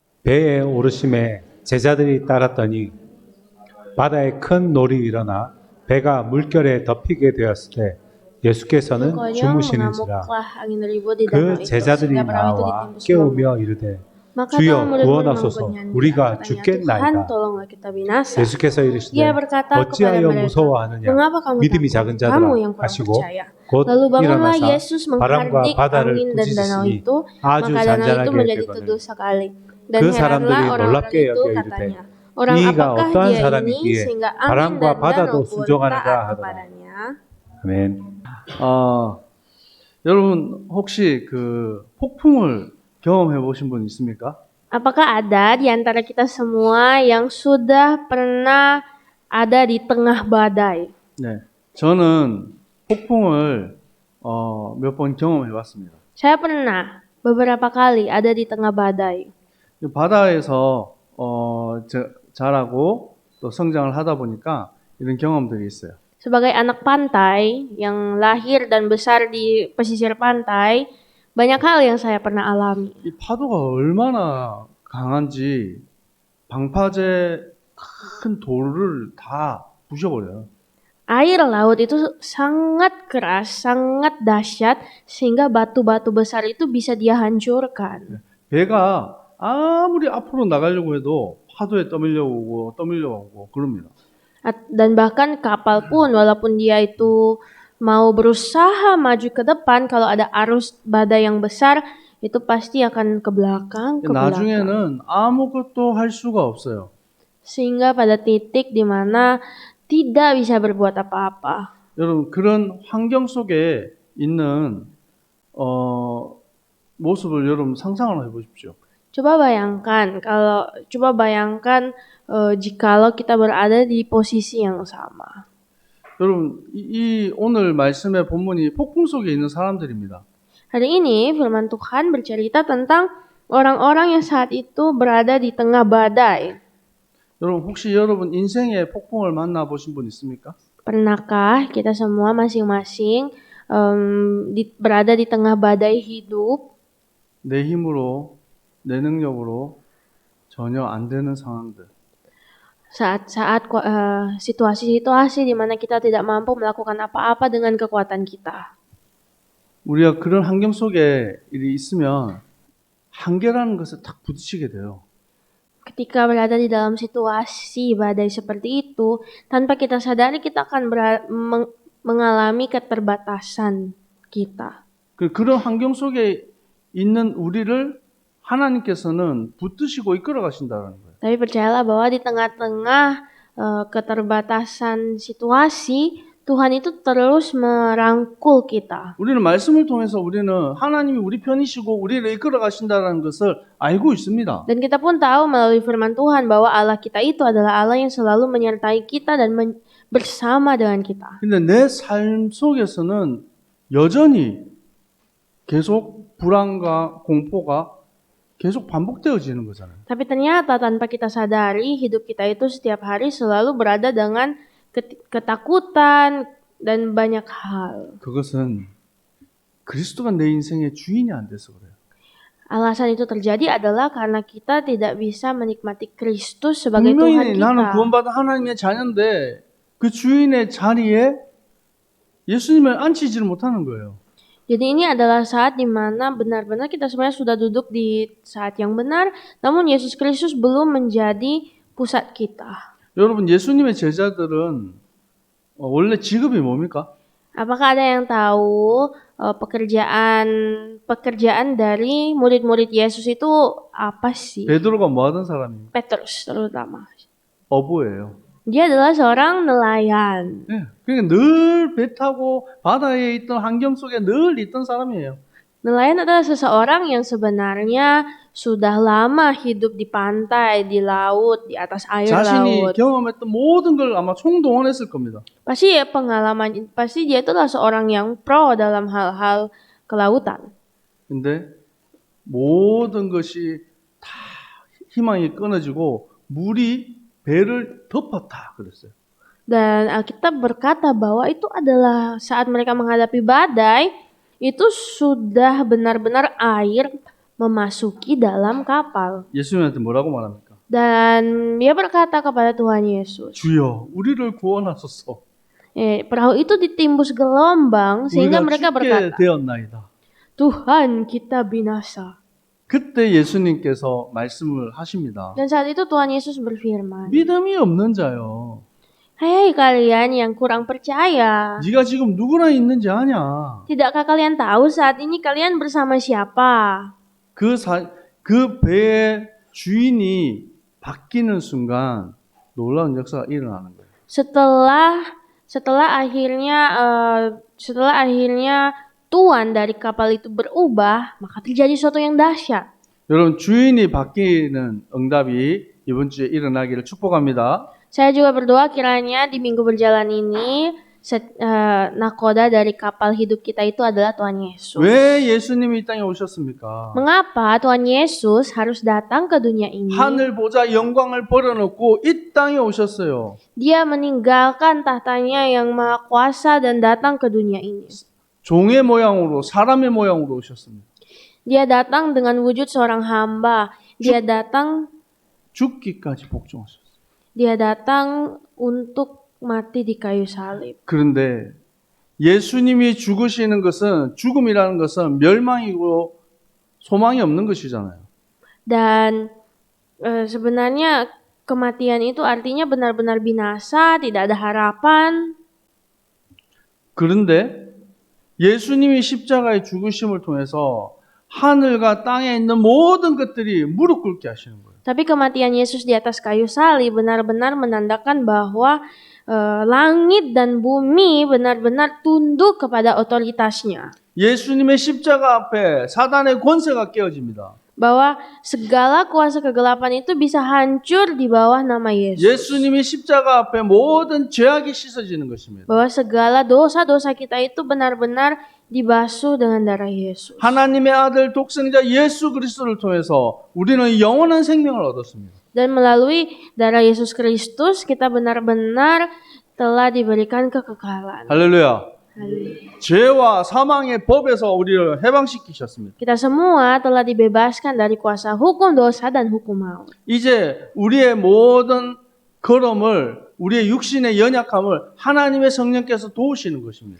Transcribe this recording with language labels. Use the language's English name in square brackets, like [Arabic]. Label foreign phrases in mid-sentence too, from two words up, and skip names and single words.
[Korean] 배에 오르심에 제자들이 따랐더니 바다에 큰 놀이 일어나 배가 물결에 덮이게 되었을 때 예수께서는 [Indonesian] Konyol [Korean] 주무시는지라. [Indonesian] mengamuklah angin ribut di danau [Korean] 그 [Indonesian] itu [Korean] 제자들이 [Indonesian] sehingga perahu itu [Korean] 나와 [Indonesian] ditimbus gelombang. [Korean] 깨우며 이르되 [Indonesian] Maka [Korean] 주여 [Indonesian] para murid-murid [Korean] 구원하소서 [Indonesian] mengunyah [Korean] 우리가 [Indonesian] katanya, Tuhan [Korean] 죽겠나이다. [Indonesian] tolonglah kita binasa. [Korean] 예수께서 이르시되 [Indonesian] Ia berkata kepada [Korean] 어찌하여 [Indonesian] mereka, [Korean] 무서워하느냐 [Indonesian] mengapa kamu [Korean] 믿음이 [Indonesian] takut, [Korean] 작은 [Indonesian] kamu [Korean] 자들아 [Indonesian] yang kurang [Korean] 하시고 [Indonesian] percaya. [Korean] 곧 [Indonesian] Lalu bangunlah [Korean] 일어나사 [Indonesian] Yesus [Korean] 바람과 [Indonesian] menghardik [Korean] 바다를 [Indonesian] angin dan danau [Korean] 꾸짖으시니 [Indonesian] itu, [Korean] 아주 [Indonesian] maka danau itu [Korean] 잔잔하게 [Indonesian] menjadi [Korean] 되거늘 [Indonesian] teduh sekali. Dan [Korean] 그 [Indonesian] heranlah [Korean] 사람들이 [Indonesian] orang-orang [Korean] 놀랍게 [Indonesian] itu [Korean] 여겨 이르되 [Indonesian] katanya, orang [Korean] 이가 [Indonesian] apakah [Korean] 어떠한 [Indonesian] dia ini [Korean] 사람이기에 [Indonesian] sehingga angin [Korean] 바람과 [Indonesian] dan danau [Korean] 바다도 [Indonesian] pun [Korean] 순종하는가 [Indonesian] taat [Korean] 하더라. [Indonesian] kepadanya. [Korean] 아멘. 여러분 혹시 그 폭풍을 경험해 보신 분 있습니까? [Indonesian] Apakah ada di antara kita semua yang sudah pernah ada di tengah badai? [Korean] 네, 저는 폭풍을 몇 번 경험해 봤습니다. [Indonesian] Saya pernah beberapa kali ada di tengah badai. [Korean] 바다에서 자라고 또 성장을 하다 보니까 이런 경험들이 있어요. [Indonesian] Sebagai anak pantai yang lahir dan besar di pesisir pantai, banyak hal yang saya pernah alami. [Korean] 이 파도가 얼마나 강한지 방파제 큰 돌을 다 부셔버려요. [Indonesian] Air laut itu sangat keras, sangat dahsyat, sehingga batu-batu besar itu bisa dia hancurkan. [Korean] 배가 아무리 앞으로 나가려고 해도 파도에 떠밀려오고 그럽니다. [Indonesian] Dan bahkan kapal pun walaupun dia itu mau berusaha maju ke depan, kalau ada arus badai yang besar itu pasti akan ke belakang. [Korean] 나중에는 아무것도 할 수가 없어요. [Indonesian] Sehingga pada titik di mana tidak bisa berbuat apa-apa. [Korean] 여러분 그런 환경 속에 있는 모습을 여러분 상상을 해보십시오. [Indonesian] Coba bayangkan jikalau kita berada di posisi yang sama. [Korean] 여러분 이 오늘 말씀의 본문이 폭풍 속에 있는 사람들입니다. [Indonesian] Hari ini firman Tuhan bercerita tentang orang-orang yang saat itu berada di tengah badai. [Korean] 여러분 혹시 여러분 인생의 폭풍을 만나보신 분 있습니까? [Indonesian] Pernahkah kita semua masing-masing berada di tengah badai hidup? [Korean] 내 힘으로 내 능력으로 전혀 안 되는 상황들. [Indonesian] Saat-saat situasi-situasi di mana kita tidak mampu melakukan apa-apa dengan kekuatan kita. [Korean] 우리가 그런 환경 속에 일이 있으면 한계라는 것을 딱 부딪히게 돼요. [Indonesian] Ketika berada di dalam situasi badai seperti itu, tanpa kita sadari kita akan mengalami keterbatasan kita. [Korean] 그런 환경 속에 있는 우리를 하나님께서는 붙드시고 이끌어 가신다는 거예요. [Indonesian] Tapi percayalah bahwa di tengah-tengah keterbatasan situasi, Tuhan itu terus merangkul kita. [Korean] 우리는 말씀을 통해서 우리는 하나님이 우리 편이시고 우리를 이끌어 가신다는 것을 알고 있습니다. [Indonesian] Dan kita pun tahu melalui firman Tuhan bahwa Allah kita itu adalah Allah yang selalu menyertai kita dan bersama dengan kita. [Korean] 근데 내 삶 속에서는 여전히 계속 불안과 공포가 계속 반복되어지는 거잖아요. [Indonesian] Tapi ternyata tanpa kita sadari, hidup kita itu setiap hari selalu berada dengan ketakutan dan banyak hal. [Korean] 그것은 그리스도가 내 인생의 주인이 안 돼서 그래요. [Indonesian] Alasan itu terjadi adalah karena kita tidak bisa menikmati Kristus sebagai Tuhan [Korean] 분명히 나는 [Indonesian] kita. [Korean] 구원받은 하나님의 자녀인데 그 주인의 자리에 예수님을 앉히지를 못하는 거예요. [Indonesian] Jadi ini adalah saat di mana benar-benar kita sebenarnya sudah duduk di saat yang benar, namun Yesus Kristus belum menjadi pusat kita. [Korean] 여러분 예수님의 제자들은 원래 직업이 뭡니까? [Indonesian] Apakah ada yang tahu pekerjaan dari murid-murid Yesus itu apa sih? [Korean] 베드로가 뭐 하던 사람입니까? [Indonesian] Petrus terutama. [Korean] 어부예요. [Indonesian] Dia adalah seorang nelayan. [Korean] 네, 그러니까 늘 배 타고 바다에 있던 환경 속에 늘 있던 사람이에요. [Indonesian] Nelayan adalah seseorang yang sebenarnya sudah lama hidup di pantai, di laut, di atas air [Korean] 자신이 [Indonesian] laut. [Korean] 경험했던 모든 걸 아마 총동원했을 겁니다. [Indonesian] Pasti dia itu adalah seorang yang pro dalam hal-hal kelautan. [Korean] 근데 모든 것이 다 희망이 끊어지고 물이 배를 덮었다 그랬어요. [Indonesian] Dan Alkitab berkata bahwa itu adalah saat mereka menghadapi badai, itu sudah benar-benar air memasuki dalam kapal. [Korean] 예수님한테 뭐라고 말합니까? [Indonesian] Dan dia berkata kepada Tuhan Yesus, [Korean] 주여, 우리를 구원하소서. [Indonesian] perahu itu ditimbus gelombang sehingga [Korean] 우리가 [Indonesian] mereka [Korean] 죽게 [Indonesian] berkata, [Korean] 되었나이다. [Indonesian] Tuhan kita binasa. [Korean] 그때 예수님께서 말씀을 하십니다. [Indonesian] Dan saat itu Tuhan Yesus berfirman, [Korean] 믿음이 없는 자요. [Indonesian] Hei kalian yang kurang percaya, [Korean] 네가 지금 누구랑 있는지 아냐? [Indonesian] tidakkah kalian tahu saat ini kalian bersama siapa? [Korean] 그 배의 주인이 바뀌는 순간 놀라운 역사가 일어나는 거예요. [Indonesian] Setelah akhirnya tuan dari kapal itu berubah, maka terjadi sesuatu yang dahsyat. [Korean] 여러분, 주인이 바뀌는 응답이 이번 주에 일어나기를 축복합니다. [Indonesian] Saya juga berdoa kiranya di minggu berjalan ini nakoda dari kapal hidup kita itu adalah Tuhan Yesus. [Korean] 왜 예수님이 이 땅에 오셨습니까? [Indonesian] Mengapa Tuhan Yesus harus datang ke dunia ini? [Korean] 하늘 보좌 영광을 버려놓고 이 땅에 오셨어요. [Indonesian] Dia meninggalkan tahtanya yang maha kuasa dan datang ke dunia ini. [Korean] 종의 모양으로, 사람의 모양으로 오셨습니다. [Indonesian] Dia datang dengan wujud seorang hamba. Dia datang [Korean] 죽기까지 복종하셨어요. [Indonesian] Dia datang untuk mati di kayu salib. [Korean] 그런데 예수님이 죽으시는 것은, 죽음이라는 것은 멸망이고 소망이 없는 것이잖아요. [Indonesian] Dan sebenarnya kematian itu artinya benar-benar binasa, tidak ada harapan. [Korean] 그런데 예수님이 십자가의 죽으심을 통해서 하늘과 땅에 있는 모든 것들이 무릎 꿇게 하시는 거예요. [Indonesian] Tapi kematian Yesus di atas kayu salib benar-benar menandakan bahwa langit dan bumi benar-benar tunduk kepada otoritasnya. [Korean] 예수님의 십자가 앞에 사단의 권세가 깨어집니다. [Indonesian] Bahwa segala kuasa kegelapan itu bisa hancur di bawah nama Yesus. [Korean] 예수님이 십자가 앞에 모든 죄악이 씻어지는 것입니다. [Indonesian] Bahwa segala dosa-dosa kita itu benar-benar dibasuh dengan darah Yesus. [Korean] 하나님의 아들 독생자 예수 그리스도를 통해서 우리는 영원한 생명을 얻었습니다. [Indonesian] Dan melalui darah Yesus Kristus kita benar-benar telah diberikan kekekalan. [Korean] 할렐루야. 죄와 사망의 법에서 우리를 해방시키셨습니다. [Indonesian] Kita semua telah dibebaskan dari kuasa hukum dosa dan hukum maut. [Korean] 이제 우리의 모든 걸음을, 우리의 육신의 연약함을 하나님의 성령께서 도우시는 것입니다.